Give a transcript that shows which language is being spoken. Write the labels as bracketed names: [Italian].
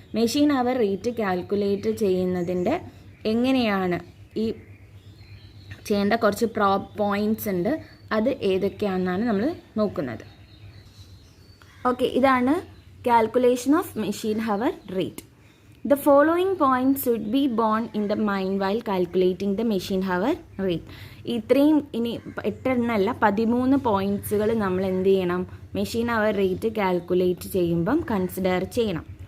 [Malayalam] Machine hour rate calculate ചെയ്യുന്നതിൻ്റെ എങ്ങനെയാണ് ഈ ചെയ്യേണ്ട കുറച്ച് പോയിൻറ്റ്സ് ഉണ്ട്, അത് ഏതൊക്കെയാണെന്നാണ് നമ്മൾ നോക്കുന്നത്. ഓക്കെ, ഇതാണ് calculation of machine hour rate. [English] The following points should be borne in the mind while calculating the machine hour rate. [Malayalam] ഇത്രയും ഇനി 8 എണ്ണമല്ല 13 പോയിൻറ്റ്സുകൾ നമ്മൾ എന്ത് ചെയ്യണം, മെഷീൻ അവർ റേറ്റ് കാൽക്കുലേറ്റ് ചെയ്യുമ്പം കൺസിഡർ ചെയ്യണം.